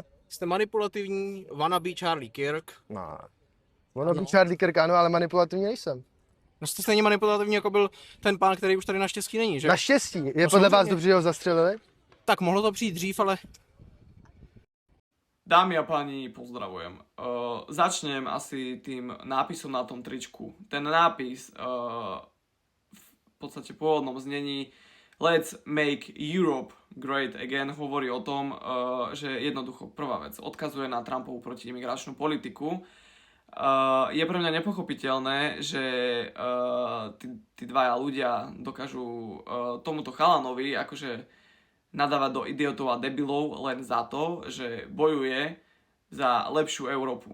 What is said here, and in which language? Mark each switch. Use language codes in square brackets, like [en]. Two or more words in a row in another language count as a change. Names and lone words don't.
[cs] Jste manipulativní, wannabe Charlie Kirk. No. Ono by Charlie Kirk, ano, ale manipulativní nejsem. No jste stejně manipulativní, jako byl ten pán, který už tady naštěstí není, že? Naštěstí. Je No, podle vás samozřejmě. dobře, že ho zastřelili? Tak mohlo to přijít dřív, ale [sk] Dámy a páni, pozdravujem. Začnem asi tým nápisom na tom tričku. Ten nápis v podstate pôvodnom znení [en] Let's make Europe great again [sk] hovorí o tom, že jednoducho prvá vec odkazuje na Trumpovú protiimigračnú politiku. Je pre mňa nepochopiteľné, že tí dvaja ľudia dokážu tomuto chalanovi akože nadávať do idiotov a debilov len za to, že bojuje za lepšiu Európu.